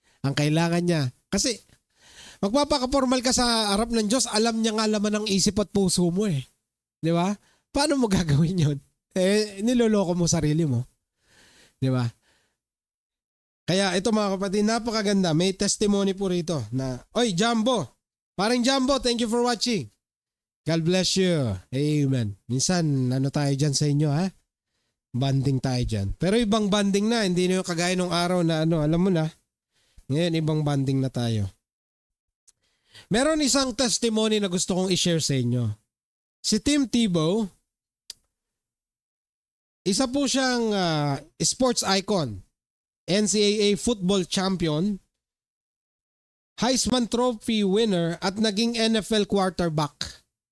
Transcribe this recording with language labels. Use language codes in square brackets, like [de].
[tl] Ang kailangan niya, kasi magpapaka-formal ka sa harap ng Diyos, alam niya nga laman ng isip at puso mo eh. Di ba? Paano mo gagawin yun? Niloloko mo sarili mo. Di ba? Kaya ito mga kapatid, napakaganda. May testimony po rito na, Oy, Jumbo! [en] Parang Jumbo, thank you for watching. God bless you. [tl] Amen. Minsan, tayo dyan sa inyo ha? Banding tayo dyan. Pero ibang banding na, hindi na yung kagaya nung araw na alam mo na. Ngayon, ibang banding na tayo. Meron isang testimony na gusto kong i-share sa inyo. Si Tim Tebow, isa po siyang sports icon, NCAA football champion, Heisman Trophy winner at naging NFL quarterback.